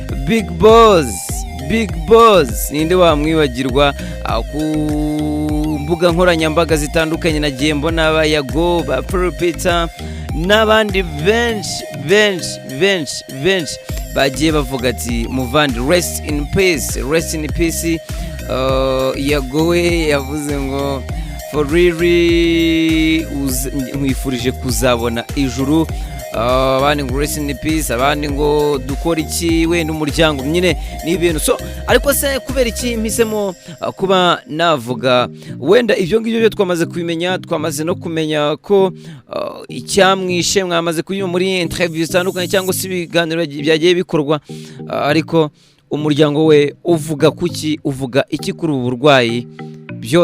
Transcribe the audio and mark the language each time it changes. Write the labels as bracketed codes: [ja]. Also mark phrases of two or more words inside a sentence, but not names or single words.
[rw] Big Boss ninde wamwibagirwa? Ku mbuga nkoranyambaga zitandukanye nagiye mbona abayago ba Peter n'abandi benshi bagiye bavuga ati muvandi [en] rest in peace. [rw] Yagowe yavuze ngo [en] for really [rw] nkwifurije kuzabona ijuru. Abandi ngo [en] rest in peace, [rw] abandi ngo dukora iki wenda umuryango nyine n'ibintu. So ariko se kubera iki mpisemo kuba navuga wenda ibyo ngibyo byo twamaze kubimenya, twamaze no kumenya ko icyamwishe mwamaze kuyuma muri interview zitandukanye cyangwa se ibiganiro byagiye bikorwa, ariko umuryango we uvuga kuki, uvuga iki kuri ubu burwayi?